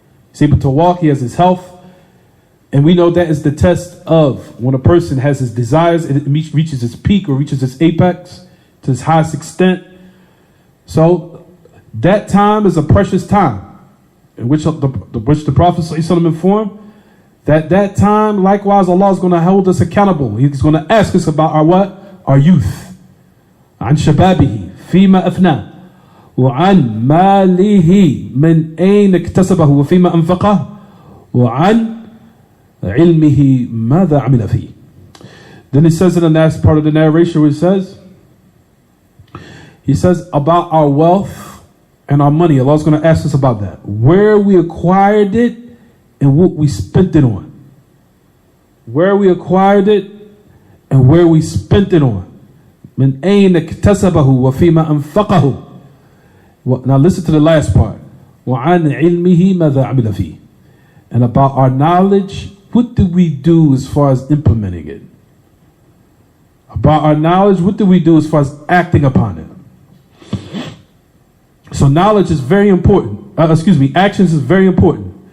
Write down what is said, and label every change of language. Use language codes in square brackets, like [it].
[en] He's able to walk, he has his health. And we know that is the test of when a person has his desires, it reaches its peak or reaches its apex to its highest extent. So that time is a precious time, in which the Prophet ﷺ informed that time, likewise, Allah is going to hold us accountable. He's going to ask us about our what? Our youth. [ar] عن شبابه فيما أفناه وعن ماله من أين اكتسبه وفيما أنفقه وعن علمه ماذا عمل فيه. [en] Then he says in the last part of the narration where he says about our wealth and our money. Allah is going to ask us about that. Where we acquired it and what we spent it on. Where we acquired it and where we spent it on. [ar] من أين اكتسبه وفيما أنفقه. [en] Now listen to the last part. [ar] وعن علمه ماذا عمل فيه. [en] And about our knowledge, what do we do as far as implementing it? About our knowledge, what do we do as far as acting upon it? So knowledge is very important. Actions is very important.